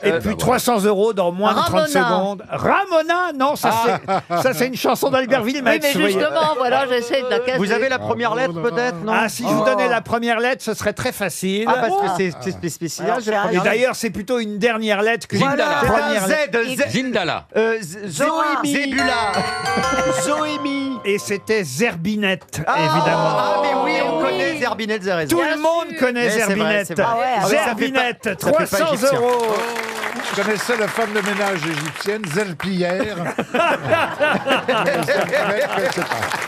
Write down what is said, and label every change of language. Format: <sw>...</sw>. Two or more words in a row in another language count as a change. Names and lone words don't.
<fr>Et puis 300 € dans moins de 30 Ramona. secondes. Ramona, non, ça c'est une chanson d'Albert Oui, Villemetz. mais vous voyez. justement, voilà, j'essaie de la casser. Vous avez la première lettre peut-être, non Ah, si je vous donnais la première lettre, ce serait très facile. Ah, parce que c'est spécial. Alors, j'ai la c'est Et première lettre. d'ailleurs, c'est plutôt une dernière lettre que Voilà, la C'est un première lettre. Zindala. Zoémie. Zébula. Zoémie. Et c'était Zerbinette, Ah, évidemment. Ah, mais oui, on Oui. connaît Zerbinette Zerez. Tout le monde connaît Mais c'est vrai, Zerbinette. c'est vrai. Ah ouais, ah ouais, ça fait Zerbinette, pas- ça fait pas 300 égyptien. €. Je connaissais la femme de ménage égyptienne, Zerpillière. Je sais pas.</fr>